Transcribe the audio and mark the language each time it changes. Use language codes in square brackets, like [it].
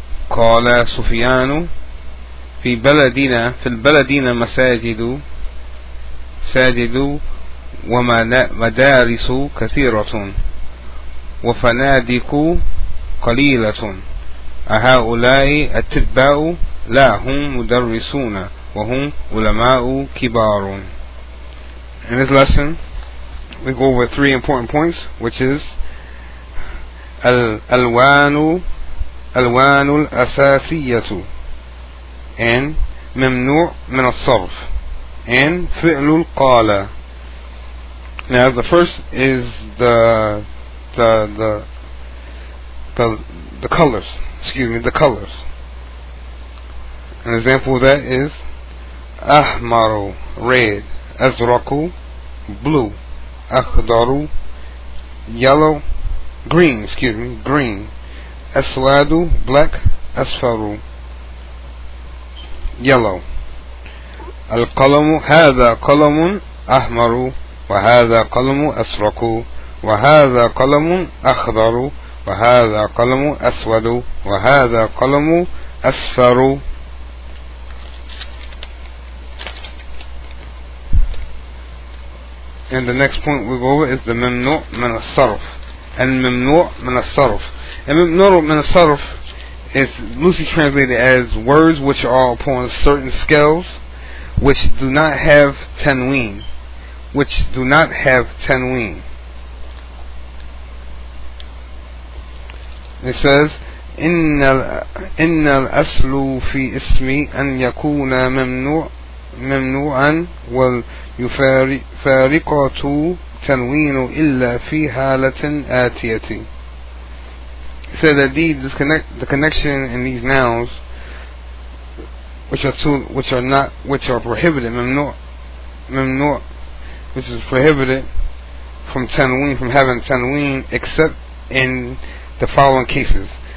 [ar] قال سفيان في البلدين مساجد ومدارس كثيرة وفنادق قليلة. أهؤلاء أتباع؟ لا هم مدرسون وهم علماء كبار. [en] In this lesson we go over 3 important points, which is الألوان الأساسية and ممنوع من الصرف and فعل القال. Now the first is the colors. The colors. An example of that is أحمر red, أزرق blue, أخضر yellow, green, aswadu black, asfaru yellow. [ar] القلم هذا قلم أحمر وهذا قلم أزرق وهذا قلم أخضر وهذا قلم أسود وهذا قلم أصفر. [en] And the next point we go over is the ممنوع من الصرف. [ar] الممنوع من الصرف. [en] الممنوع من الصرف is loosely translated as words which are upon certain scales which do not have tanween. It says [ar] إن الأصل في اسمي أن يكون ممنوعا واليفارقة تنوين إلا في حالة آتية. [en] It said that the connection in these nouns which are prohibited, ممنوع, which is prohibited from tanween, from having tanween, except in the following cases.